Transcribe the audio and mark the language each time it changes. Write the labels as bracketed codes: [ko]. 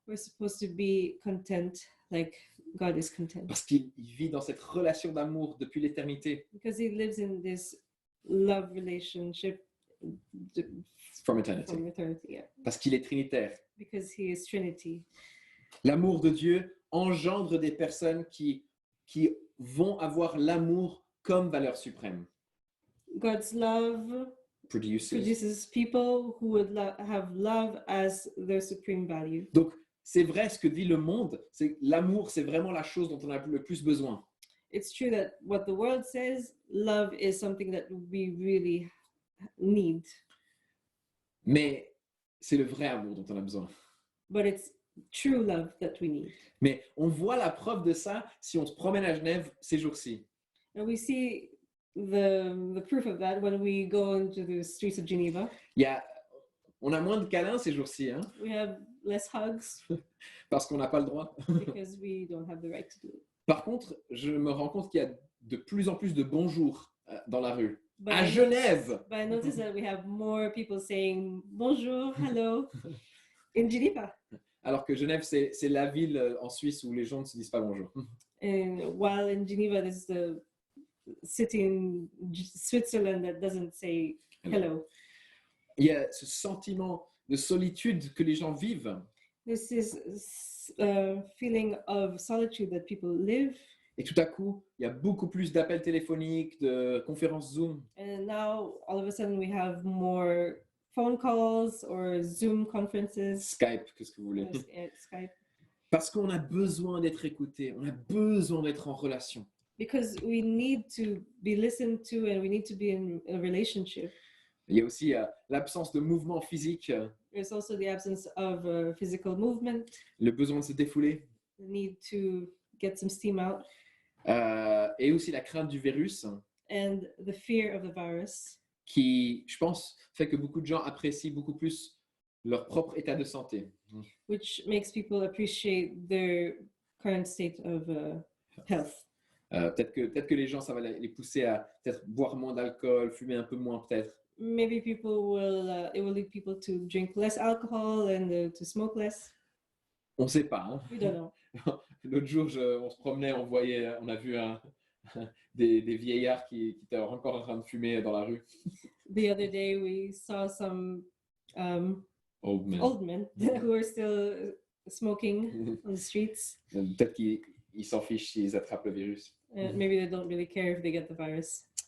[en] We're supposed to be content like God is content. [fr] Parce qu'il vit dans cette relation d'amour depuis l'éternité. [en] Because he lives in this love relationship From eternity. from eternity. Yeah. [fr] Parce qu'il est trinitaire. [en] Because he is Trinity. [fr] L'amour de Dieu engendre des personnes qui vont avoir l'amour comme valeur suprême. [en] God's love produces people who would have love as their supreme value. [fr] Donc, c'est vrai ce que dit le monde, c'est l'amour, c'est vraiment la chose dont on a le plus besoin. [en] It's true that what the world says, love is something that we really need. [fr] Mais c'est le vrai amour dont on a besoin. [en] But it's true love that we need. [fr] Mais on voit la preuve de ça si on se promène à Genève ces jours-ci. [en] And we see the proof of that when we go into the streets of Geneva. [fr] On a moins de câlins ces jours-ci, hein, [en] We have less hugs [fr] parce qu'on n'a pas le droit. [en] because we don't have the right to do it. [fr] Par contre, je me rends compte qu'il y a de plus en plus de bonjours dans la rue. [en] But [fr] À Genève! [en] But I noticed that we have more people saying bonjour, hello in Geneva. [fr] Alors que Genève, c'est la ville en Suisse où les gens ne se disent pas bonjour. [en] And while in Geneva, there's the city in Switzerland that doesn't say hello. [fr] Il y a ce sentiment de solitude que les gens vivent. [en] This is feeling of solitude that people live. [fr] Et tout à coup, il y a beaucoup plus d'appels téléphoniques, de conférences Zoom. [en] And now, all of a sudden, we have more phone calls or Zoom conferences. [fr] Skype, qu'est-ce que vous voulez. [en] Skype. [fr] Parce qu'on a besoin d'être écouté, on a besoin d'être en relation. [en] Because we need to be listened to and we need to be in a relationship. [fr] Il y a aussi l'absence de mouvement physique, [en] There's also the absence of physical movement, [fr] le besoin de se défouler, [en] the need to get some steam out, [fr] et aussi la crainte du virus [en] and the fear of the virus, [fr] qui, je pense, fait que beaucoup de gens apprécient beaucoup plus leur propre état de santé. [en] which makes people appreciate their current state of health. [fr] Peut-être que les gens, ça va les pousser à peut-être boire moins d'alcool, fumer un peu moins peut-être. [en] Maybe people will, it will lead people to drink less alcohol and to smoke less. [fr] On ne sait pas. Hein. [en] We don't know. [fr] L'autre jour, on se promenait, on a vu des vieillards qui étaient encore en train de fumer dans la rue. [en] The other day, we saw some Old men. old men who are still smoking on the streets. [fr] Peut-être qu'ils s'en fichent s'ils attrapent le virus. [en] Maybe they don't really care if they get the virus.